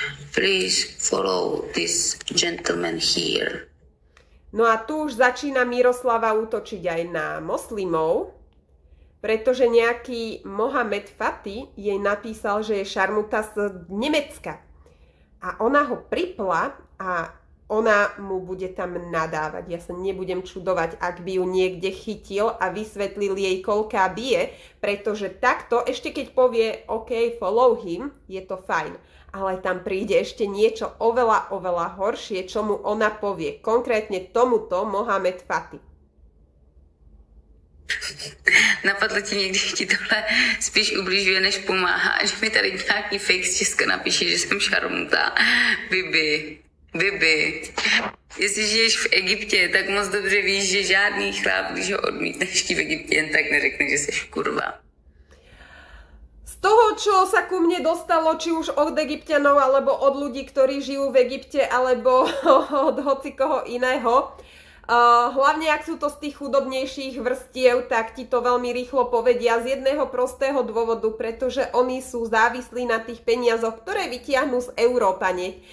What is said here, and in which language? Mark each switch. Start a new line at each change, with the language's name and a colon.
English: Please follow this gentleman here.
Slovak: No a tu už začína Miroslava útočiť aj na moslimov, pretože nejaký Mohamed Fati jej napísal, že je šarmuta z Nemecka. A ona ho pripla a ona mu bude tam nadávať. Ja sa nebudem čudovať, ak by ju niekde chytil a vysvetlil jej, koľká bije, pretože takto, ešte keď povie OK,
English: follow him,
Slovak: je to fajn. Ale tam príde ešte niečo oveľa, oveľa horšie, čo mu ona povie. Konkrétne tomuto Mohamed Fati.
Czech: Napadlo ti někdy, ti tohle spíš ubližuje, než pomáhá, že mi tady nějaký fake z Česka napíše, že jsem šarmuta. Bibi. Jestli žiješ v Egyptě, tak moc dobře víš, že žádný chlap, když ho odmítneš v Egyptě, jen tak neřekne, že jsi kurva.
Slovak: Z toho, čo sa ku mne dostalo, či už od Egypťanov, alebo od ľudí, ktorí žijú v Egypte, alebo od hocikoho iného, hlavne ak sú to z tých chudobnejších vrstiev, tak ti to veľmi rýchlo povedia z jedného prostého dôvodu, pretože oni sú závislí na tých peniazoch, ktoré vytiahnu z Európane.